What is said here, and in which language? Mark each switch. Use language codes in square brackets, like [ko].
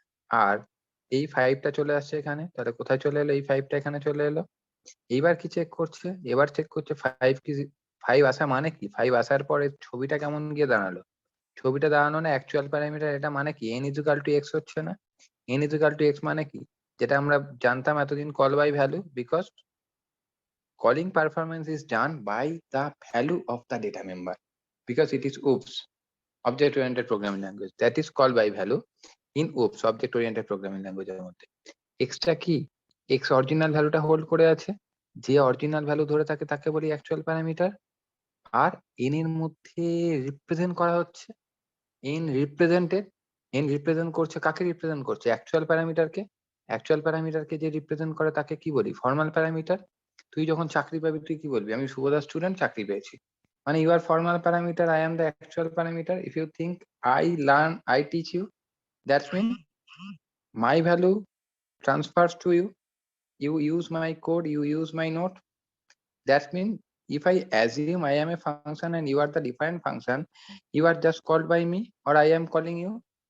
[bn] আর এই 5টা চলে আসছে এখানে, তাহলে কোথায় চলে এলো? এই 5টা এখানে চলে এলো। এইবার কি চেক করছে? এবার চেক করছে 5 কি 5 আসা মানে কি? 5 আসার পরে ছবিটা কেমন গিয়ে দাঁড়ালো? ছবিটা দাঁড়ানো না অ্যাকচুয়াল প্যারামিটার। এটা মানে কি? n ইকুয়াল টু x হচ্ছে না? n ইকুয়াল টু x মানে কি? যেটা আমরা জানতাম এতদিন, [en] call by value, because calling performance is done by the value of the data member, because it is OOPS, object oriented programming language, that is called by value in OOPS, object oriented programming language [bn] এর মধ্যে। Extra কি? x original ভ্যালুটা hold করে আছে, যে original value ধরে থাকে তাকে বলি অ্যাকচুয়াল প্যারামিটার। আর n এর মধ্যে রিপ্রেজেন্ট করা হচ্ছে, n রিপ্রেজেন্ট করছে কাকে? রিপ্রেজেন্ট করছে অ্যাকচুয়াল প্যারামিটারকে। অ্যাকচুয়াল প্যারামিটারকে যে রিপ্রেজেন্ট করে তাকে কি বলি? Formal parameter. তুই যখন চাকরি পাবি তুই কি বলবি? আমি শুভদা স্টুডেন্ট, চাকরি পেয়েছি। মানে [en] you are formal parameter, I am the actual parameter. If you think I teach you, that's mean my value transfers to you. You use my code, you use my note. That means if I assume I am a function and you are the defined function, you are just called by me or I am calling you.